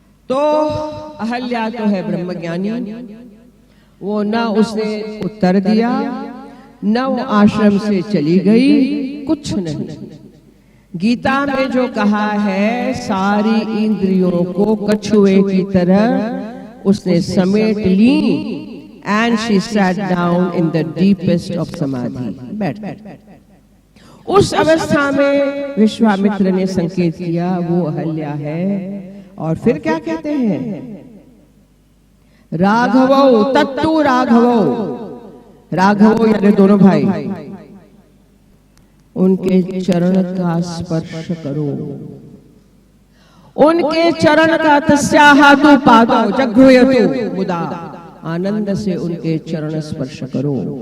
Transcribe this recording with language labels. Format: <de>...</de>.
<hi>तो अहल्या तो है ब्रह्मज्ञानी, वो न उसने उत्तर दिया, न वो आश्रम से चली गई, कुछ नहीं। गीता में जो कहा है, सारी इंद्रियों को कछुए की तरह उसने समेट ली।</hi> <en>And she sat down in the deepest of samadhi.</en> <hi>बैठ गई। उस अवस्था में विश्वामित्र ने संकेत किया वो अहल्या है। और फिर क्या कहते हैं? राघवो तत्तु राघवो, राघवो यानी दोनों भाई, उनके चरण का स्पर्श करो, उनके चरण का</hi> <sa>तस्याहातु पादो जघ्रुयतु मुदा,</sa> <hi>आनंद से उनके चरण स्पर्श करो।</hi>